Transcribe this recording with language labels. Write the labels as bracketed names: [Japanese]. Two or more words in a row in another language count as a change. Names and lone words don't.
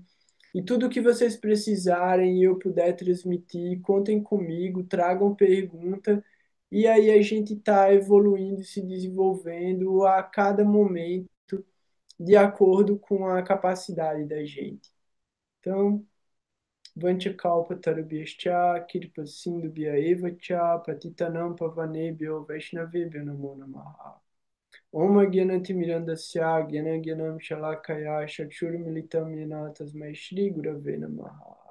[Portuguese] E tudo que vocês precisarem e eu puder transmitir, contem comigo, tragam pergunta. E aí a gente está evoluindo, se desenvolvendo a cada momento, de acordo com a capacidade da gente. Então, [Sanskrit] वाञ्छाकल्प तरुभ्यश्च कृपा सिन्धु एव च पतितानां पावनेभ्यो वैष्णवेभ्यो नमो नमः. ॐ ज्ञानतिमिरान्धस्य ज्ञान ज्ञानं शलाकया चक्षुर्मिलितं येन तस्मै श्री गुरवे नमः.